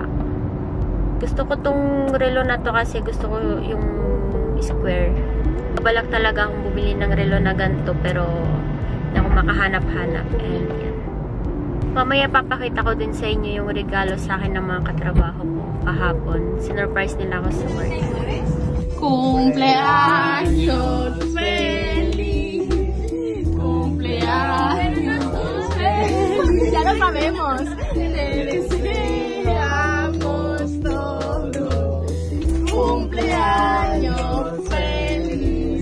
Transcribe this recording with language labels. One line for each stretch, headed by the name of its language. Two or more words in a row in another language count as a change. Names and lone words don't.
Filipino: Gusto ko tong relo na to kasi gusto ko yung square. Balak talaga akong bumili ng relo na ganito pero hindi ako makahanap-hanap. And yan. Mamaya papakita ko din sa inyo yung regalo sa akin ng mga katrabaho ko kahapon. Sinurprise nila ako sa work.
Spanish: Cumpleaños feliz, cumpleaños feliz. Ya lo sabemos. Te deseamos todos. Cumpleaños feliz.